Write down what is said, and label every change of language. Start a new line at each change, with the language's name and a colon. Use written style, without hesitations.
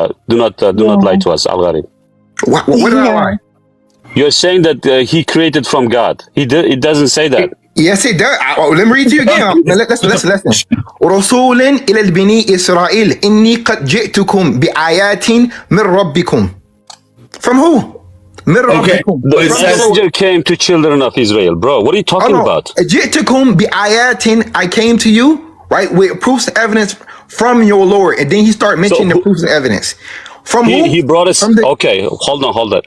English: Do not lie to us, Al-Gharib. What did I lie? You're saying that he created from God. It doesn't say that. Yes, it does. Let me read to you again. Listen.
Arabic: رسولا إلى بني إسرائيل إني قد جئتكم بآيات من ربكم.
English: From who? The messenger came to children of Israel, bro. What are you talking about?
Arabic: جئتكم بآيات.
English: I came to you, right, with proofs and evidence from your Lord, and then he started mentioning the proofs and evidence. From who? He brought us. Okay, hold on.